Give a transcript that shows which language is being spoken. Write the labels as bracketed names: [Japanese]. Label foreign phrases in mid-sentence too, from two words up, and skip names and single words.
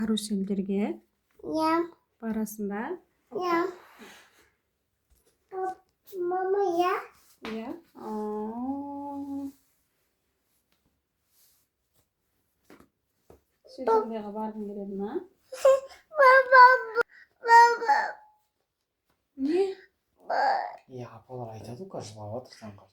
[Kazakh] Каруселдерге Ya. барасың ба? Ya. Mama ya. Иә. Шетелдегі барғың келеді ма? Baba. Baba. Не? Ya апалар айтады ғой жылап жатыр заңғарды.